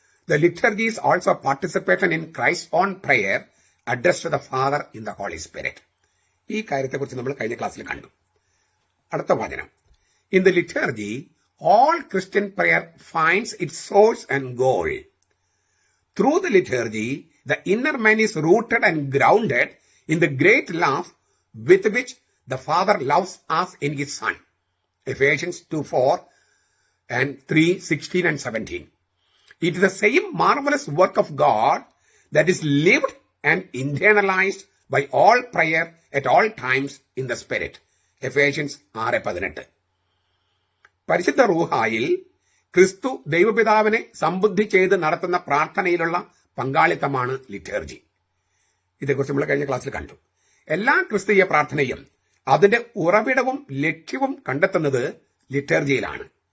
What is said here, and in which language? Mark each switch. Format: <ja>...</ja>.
<en>The liturgy is also participation in Christ's own prayer addressed to the Father in the Holy Spirit.</en> <ml>ഈ കാര്യത്തെക്കുറിച്ച് നമ്മൾ കഴിഞ്ഞ ക്ലാസ്സിൽ കണ്ടു. അടുത്ത വചനം,</ml> <en>In the liturgy, all Christian prayer finds its source and goal. Through the liturgy, the inner man is rooted and grounded in the great love with which the Father loves us in His Son. Ephesians 2:4 and 3:16 and 17. It is the same marvelous work of God that is lived and internalized by all prayer at all times in the Spirit. Ephesians 6:18.</en> <ml>പരിശുദ്ധ റൂഹായിൽ ക്രിസ്തു ദൈവപിതാവിനെ സംബുദ്ധി ചെയ്ത് നടത്തുന്ന പ്രാർത്ഥനയിലുള്ള പങ്കാളിത്തമാണ് liturgy. ഇതേക്കുറിച്ച് നമ്മൾ കഴിഞ്ഞ ക്ലാസ്സിൽ കണ്ടു. എല്ലാ ക്രിസ്തീയ പ്രാർത്ഥനയും അതിന്റെ ഉറവിടവും ലക്ഷ്യവും കണ്ടെത്തുന്നത് ലിറ്റർജിയിലാണ്.</ml>